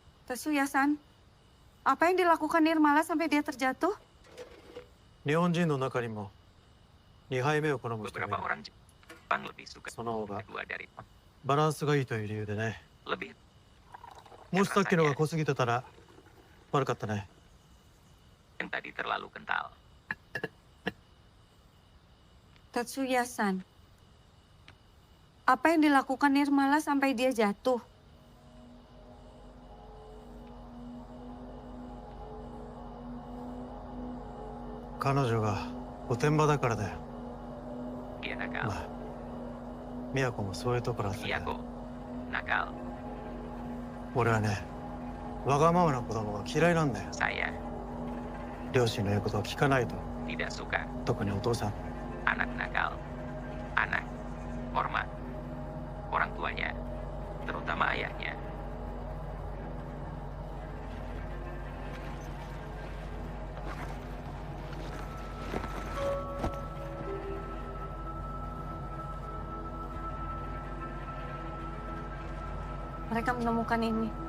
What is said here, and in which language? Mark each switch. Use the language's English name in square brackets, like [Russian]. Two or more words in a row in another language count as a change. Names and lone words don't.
[Indonesian] Tetsuya-san, apa yang dilakukan Nirmala sampai dia terjatuh? [Japanese] 日本人の中にも2杯目を好む人がいる。 [Indonesian] Beberapa orang Jepang lebih suka [Japanese] その方が [Indonesian] kedua dari [Japanese] バランスがいいという理由でね。 [Indonesian] lebih [Japanese] もしさっきのが濃すぎてたら悪かったね。 [Indonesian] yang tadi terlalu kental. Tetsuya-san, apa yang dilakukan Nirmala sampai dia jatuh? [Japanese] Kanojoがおてんばだからだよ。 [Indonesian] Dia nakal. [Japanese] 都もそういうところあったね。 [Indonesian] Miyako nakal. [Japanese] 俺はね、わがままな子供が嫌いなんだよ。 [Indonesian] Saya [Japanese] 両親の言うことを聞かないと。 [Indonesian] tidak suka [Japanese] 特にお父さん。 [Indonesian] anak nakal, anak hormat orang tuanya, terutama ayahnya. Mereka menemukan ini.